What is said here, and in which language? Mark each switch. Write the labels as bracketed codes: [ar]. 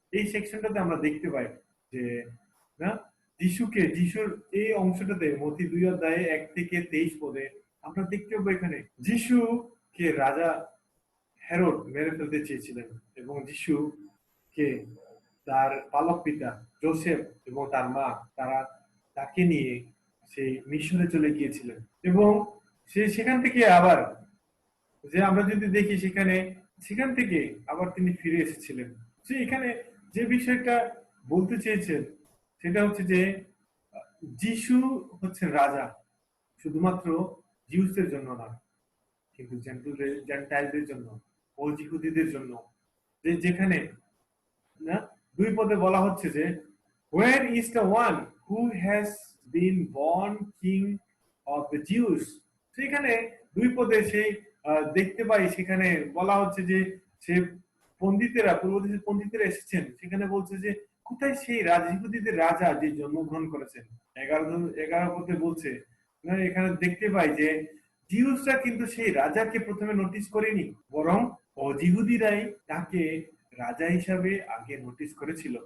[bn] এই সেকশনটাতে আমরা দেখতে পাই যে না যিশুর এই অংশটাতে মথি 2:1-23 পদে আমরা দেখতে পাবো এখানে যিশুকে রাজা হেরোদ মেরে ফেলতে চেয়েছিলেন এবং যিশুকে তার পালক পিতা যোসেফ এবং তার মা তারা তাকে নিয়ে সেই মিশরে চলে গিয়েছিলেন এবং সেখান থেকে আবার যে আমরা যদি দেখি সেখান থেকে আবার তিনি ফিরে এসেছিলেন। এখানে যে বিষয়টা বলতে চেয়েছেন সেটা হচ্ছে যে যিশু হচ্ছেন রাজা শুধুমাত্র জিউসদের জন্য না, কিন্তু জেন্টাইলদের জন্য, অজিহুদীদের জন্য। যেখানে না 2 পদে বলা হচ্ছে যে [en] where is the one who has been born king of the Jews। [bn] সেখানে 2 পদে সেই দেখতে পাই সেখানে বলা হচ্ছে যে সে পণ্ডিতেরা, পূর্বদেশের পণ্ডিতেরা এসেছেন, সেখানে বলছে যে কোথায় সেই ইহুদীদের রাজা যে জন্মগ্রহণ করেছেন। 11 পদে বলছে এখানে দেখতে পাই যে জিউসরা কিন্তু সেই রাজাকে প্রথমে নোটিস করেনি, বরং অজিহুদীরাই তাকে রাজা হিসাবে আগে নোটিস করেছিল।